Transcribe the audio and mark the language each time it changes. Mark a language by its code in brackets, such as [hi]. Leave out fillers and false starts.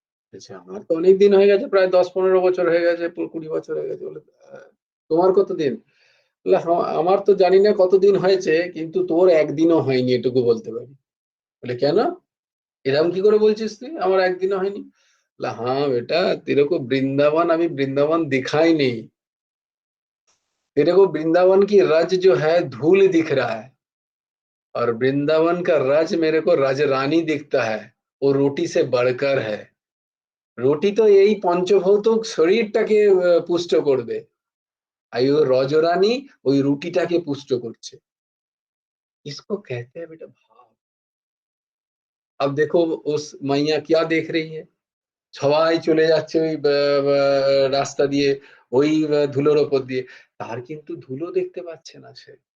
[bn] বলছে আমার তো অনেক দিন হয়ে গেছে, প্রায় 10-15 বছর হয়ে গেছে, 20 বছর হয়ে গেছে। বলে তোমার কতদিন? বলে আমার তো জানি না কতদিন হয়েছে, কিন্তু তোর একদিনও হয়নি এটুকু বলতে পারি। বলে কেন, এরকম কি করে বলছিস তুই আমার একদিনও হয়নি? বলে [hi] हाँ बेटा, तेरे को वृंदावन अभी वृंदावन दिखा ही नहीं, तेरे को वृंदावन की रज जो है धूल दिख रहा है, और वृंदावन का रज मेरे को रजरानी दिखता है, वो रोटी से बढ़कर है। [bn] রুটি তো এই পঞ্চভৌতিক শরীরটাকে পুষ্ট করবে, আর ওই রজরানী ওই রুটিটাকে পুষ্ট করছে। [hi] इसको कहते हैं बेटा भाव। अब देखो उस मैया क्या देख रही है, [bn] সবাই চলে যাচ্ছে ওই রাস্তা দিয়ে, ওই ধুলোর ওপর দিয়ে, তার কিন্তু ধুলো দেখতে পাচ্ছে না সে।